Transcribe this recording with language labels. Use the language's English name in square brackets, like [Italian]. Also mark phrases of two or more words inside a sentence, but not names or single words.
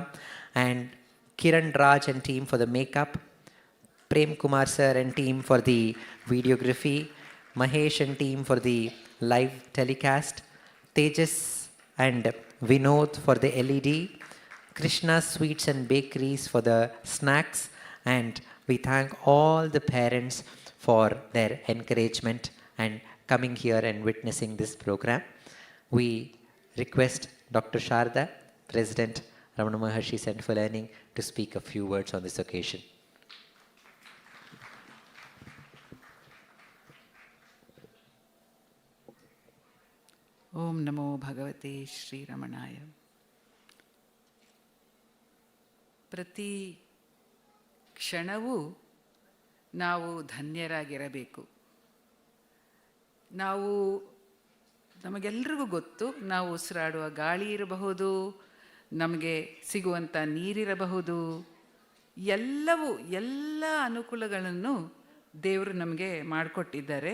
[English] And Kiran Raj and team for the makeup, Prem Kumar sir and team for the videography, Mahesh and team for the live telecast, Tejas and Vinod for the LED, Krishna Sweets and Bakeries for the snacks, and we thank all the parents for their encouragement and coming here and witnessing this program. We request Dr. Sharda President Ramana Maharshi Center for Learning, to speak a few words on this occasion. [Sanskrit] ಓಂ ನಮೋ ಭಗವತೆ ಶ್ರೀರಮಣಾಯ. [Kannada] ಪ್ರತಿ ಕ್ಷಣವೂ ನಾವು ಧನ್ಯರಾಗಿರಬೇಕು. ನಾವು ನಮಗೆಲ್ರಿಗೂ ಗೊತ್ತು, ನಾವು ಉಸಿರಾಡುವ ಗಾಳಿ ಇರಬಹುದು, ನಮಗೆ ಸಿಗುವಂಥ ನೀರಿರಬಹುದು, ಎಲ್ಲ ಅನುಕೂಲಗಳನ್ನು ದೇವರು ನಮಗೆ ಮಾಡಿಕೊಟ್ಟಿದ್ದಾರೆ.